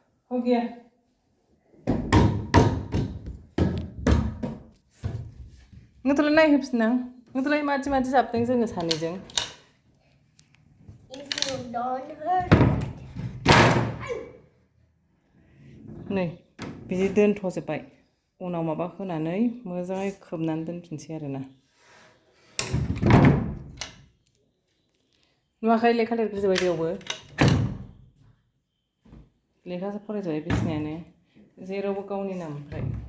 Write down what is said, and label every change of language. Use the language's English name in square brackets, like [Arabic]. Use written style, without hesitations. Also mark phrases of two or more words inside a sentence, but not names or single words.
[Hindi] हो गया [Bodo] नोंथोलाय नायहोफिन आं नोंथोलाय मादि जाबदों जोङो सानैजों [English] If you don't hurt [Bodo] नै बिदि दोनथ'जोब्बाय उनाव माबा होनानै मोजाङै खोबनानै दोनफिनसै आरोना नुवाखै लेखा लिरग्रोजोब्बाय बेयावबो लेखासो फरायजोब्बाय बिसिनायानो जेरावबो गावनि नाम ओमफ्राय